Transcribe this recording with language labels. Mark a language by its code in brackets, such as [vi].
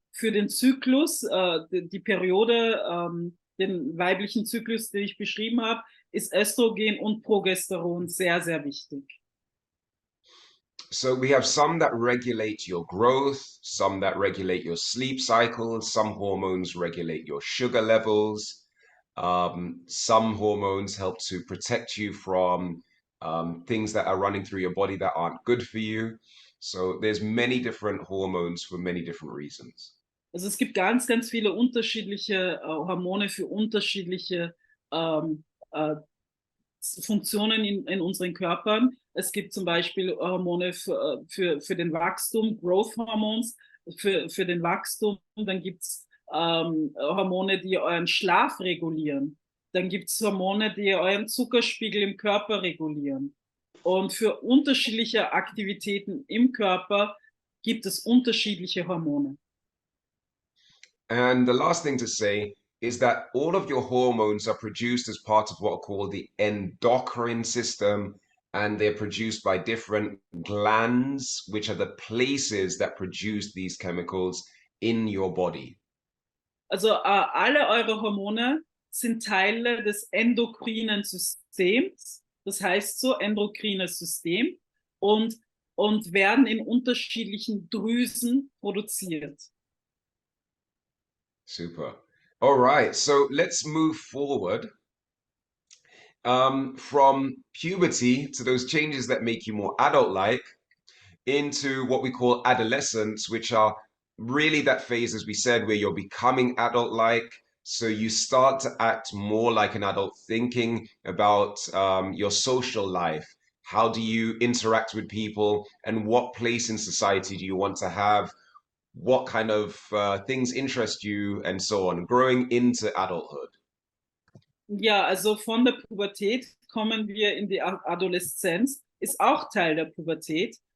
[de] für den Zyklus, die Periode, den weiblichen Zyklus, den ich beschrieben habe, ist Östrogen und Progesteron sehr, sehr wichtig. [en] So we have some that regulate your growth, some that regulate your sleep cycles, some hormones regulate your sugar levels. Some hormones help to protect you from things that are running through your body that aren't good for you. So there's many different hormones for many different reasons. [de] Also es gibt ganz, ganz viele unterschiedliche Hormone für unterschiedliche ähm, äh, Funktionen in unseren Körpern. Es gibt zum Beispiel Hormone für den Wachstum, [en] Growth Hormones, [de] für den Wachstum. Dann gibt es Hormone, die euren Schlaf regulieren. Dann gibt es Hormone, die euren Zuckerspiegel im Körper regulieren. Und für unterschiedliche Aktivitäten im Körper gibt es unterschiedliche Hormone. [en] And the last thing to say is that all of your hormones are produced as part of what are called the endocrine system, and they're produced by different glands, which are the places that produce these chemicals in your body. [de] Also alle eure Hormone sind Teile des endokrinen Systems, das heißt so endokrines System, und werden in unterschiedlichen Drüsen produziert. Super. [en] All right, so let's move forward from puberty to those changes that make you more adult-like into what we call adolescence, which are really that phase, as we said, where you're becoming adult-like. So you start to act more like an adult, thinking about your social life. How do you interact with people, and what place in society do you want to have? What kind of things interest you, and so on, growing into adulthood. [de] Ja, also von der Pubertät kommen wir in die Adoleszenz, ist auch Teil der Pubertät.